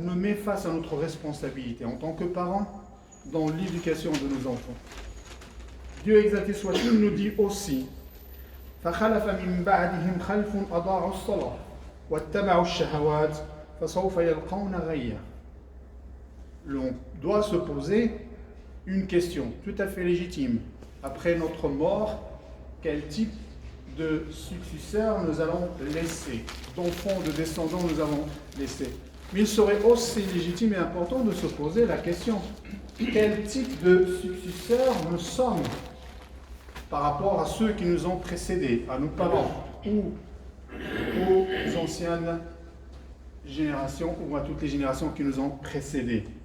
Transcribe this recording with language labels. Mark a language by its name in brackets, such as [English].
[French] nous met face à notre responsabilité en tant que parents dans l'éducation de nos enfants. Dieu exalté soit-il nous dit aussi [Arabic] فَخَلَفَ مِنْ بَعْدِهِمْ خَلْفٌ أَضَاعُوا الصَّلَاةَ وَاتَّبَعُوا الشَّهَوَاتِ فَسَوْفَ يَلْقَوْنَ غَيًّا. [French] On doit se poser une question tout à fait légitime. Après notre mort, quel type de successeurs nous allons laisser, d'enfants, de descendants nous allons laisser? Mais il serait aussi légitime et important de se poser la question, quel type de successeurs nous sommes par rapport à ceux qui nous ont précédés, à nos parents ou aux anciennes générations ou à toutes les générations qui nous ont précédés.